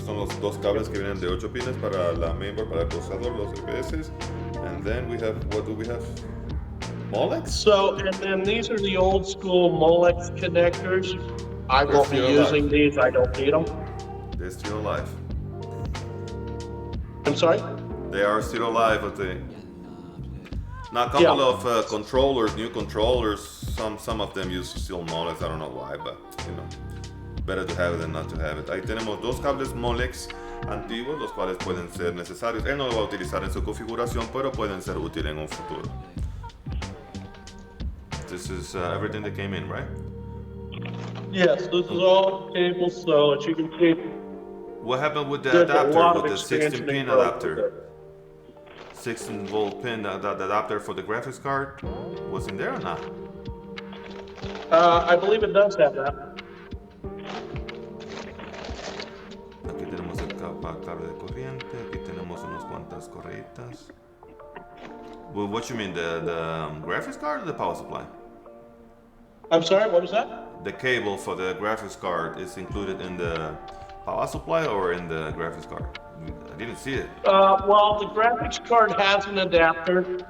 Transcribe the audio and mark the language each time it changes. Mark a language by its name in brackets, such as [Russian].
[Spanish] Estos son los dos cables que vienen de 8 pines para la mainboard, para el procesador, los EPS. [English] And then we have, what do we have? Molex? So, and then these are the old school Molex connectors. I won't be using these, I don't need them. They're still alive. I'm sorry? They are still alive, I think. Now a couple of controllers, new controllers, some of them use still Molex, I don't know why, but you know, better to have it than not to have it. [Spanish] Ahí tenemos dos cables Molex antiguos, los cuales pueden ser necesarios. Él no lo va a utilizar en su configuración, pero pueden ser útiles en un futuro. [English] This is everything that came in, right? Yes, this is all cables, so as you can see. What happened with the adapter, with the 16 pin growth adapter? 16 volt pin, the adapter for the graphics card was in there or not? I believe it does have that. [Spanish] Aquí tenemos el cable de corriente, aquí tenemos unas cuantas correitas. [English] Well, what you mean, the graphics card or the power supply? I'm sorry, what was that? The cable for the graphics card is included in the power supply or in the graphics card? I didn't see it. Well, the graphics card has an adapter.